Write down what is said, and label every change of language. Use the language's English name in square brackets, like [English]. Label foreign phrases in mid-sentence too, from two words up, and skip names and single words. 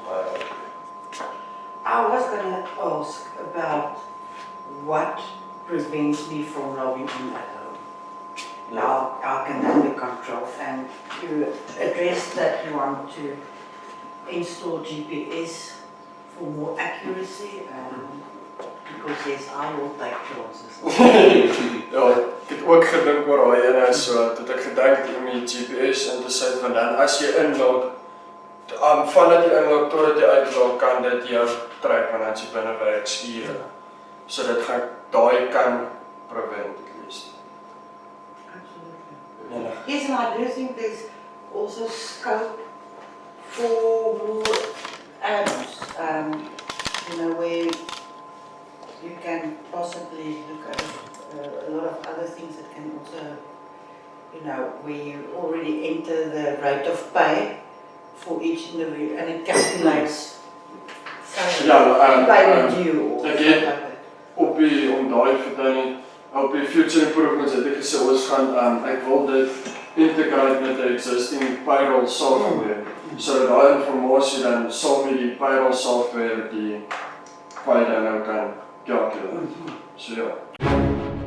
[English] I was going to ask about what prevents me from logging in at home. How can that be controlled? And you addressed that you want to install GPS for more accuracy, because yes, I will take chances. [Afrikaans] Ja, ek het ook gedink oor daai ene, so dat ek gedink om die GPS in te sit, want dan as jy inlog, vandat jy inlog totdat jy uitlog, kan dit jou trek wanneer jy binne werksure. So dit gaan daai kan [English] prevent at least. Absolutely. Yes, and I do think there's also scope for more add-ons, where you can possibly look at a lot of other things that can also, where you already enter the rate of pay for each individual, and it calculates payment due or something like that. [Afrikaans] Op die [English] future improvements [Afrikaans] het ek gesê ons gaan, ek wil dit integrate met die [English] existing payroll software, [Afrikaans] so daai informasie dan saam met die [English] payroll software [Afrikaans] die pay dan nou kan calculate. So ja.